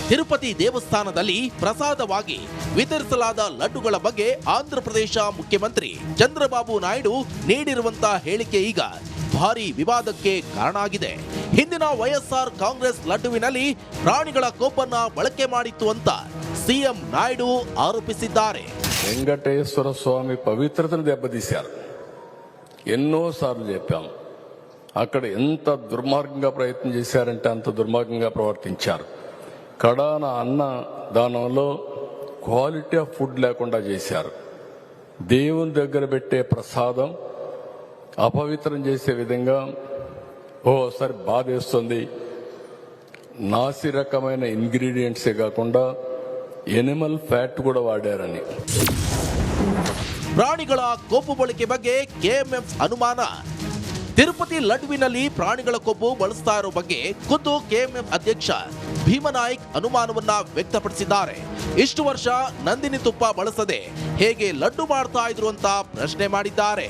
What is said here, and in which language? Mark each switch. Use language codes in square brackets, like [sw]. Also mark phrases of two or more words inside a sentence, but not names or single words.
[kn] ತಿರುಪತಿ ದೇವಸ್ಥಾನದಲ್ಲಿ ಪ್ರಸಾದವಾಗಿ ವಿತರಿಸಲಾದ ಲಡ್ಡುಗಳ ಬಗ್ಗೆ ಆಂಧ್ರಪ್ರದೇಶ ಮುಖ್ಯಮಂತ್ರಿ ಚಂದ್ರಬಾಬು ನಾಯ್ಡು ನೀಡಿರುವಂತಹ ಹೇಳಿಕೆ ಈಗ ಭಾರಿ ವಿವಾದಕ್ಕೆ ಕಾರಣ ಆಗಿದೆ. ಹಿಂದಿನ ವೈಎಸ್ಆರ್ ಕಾಂಗ್ರೆಸ್ ಲಡ್ಡುವಿನಲ್ಲಿ ಪ್ರಾಣಿಗಳ ಕೊಬ್ಬನ್ನ ಬಳಕೆ ಮಾಡಿತ್ತು ಅಂತ ಸಿಎಂ ನಾಯ್ಡು ಆರೋಪಿಸಿದ್ದಾರೆ. [te] వెంకటేశ్వర స్వామి పవిత్రతను దెబ్బతీశారు. ఎన్నోసార్లు చెప్పాం. అక్కడ ఎంత దుర్మార్గంగా ప్రయత్నం చేశారంటే అంత దుర్మార్గంగా ప్రవర్తించారు. కడాన అన్న దానంలో [en] quality of food [te] లేకుండా చేశారు. దేవుని దగ్గర పెట్టే ప్రసాదం అపవిత్రం చేసే విధంగా ఓసారి బాధేస్తుంది. నాసి రకమైన ఇంగ్రీడియంట్సే కాకుండా [en] animal fat [te] కూడా వాడారని. [kn] ಪ್ರಾಣಿಗಳ ಕೊಬ್ಬು ಬಳಕೆ ಬಗ್ಗೆ ಕೆಎಂಎಫ್ ಅನುಮಾನ. ತಿರುಪತಿ ಲಡ್ಡುವಿನಲ್ಲಿ ಪ್ರಾಣಿಗಳ ಕೊಬ್ಬು ಬಳಸ್ತಾ ಇರೋ ಬಗ್ಗೆ ಖುದ್ದು ಕೆಎಂಎಫ್ ಅಧ್ಯಕ್ಷ ಭೀಮನಾಯ್ಕ್ ಅನುಮಾನವನ್ನ ವ್ಯಕ್ತಪಡಿಸಿದ್ದಾರೆ. ಇಷ್ಟು ವರ್ಷ ನಂದಿನಿ ತುಪ್ಪ ಬಳಸದೆ ಹೇಗೆ ಲಡ್ಡು ಮಾಡ್ತಾ ಇದ್ರು ಅಂತ ಪ್ರಶ್ನೆ ಮಾಡಿದ್ದಾರೆ.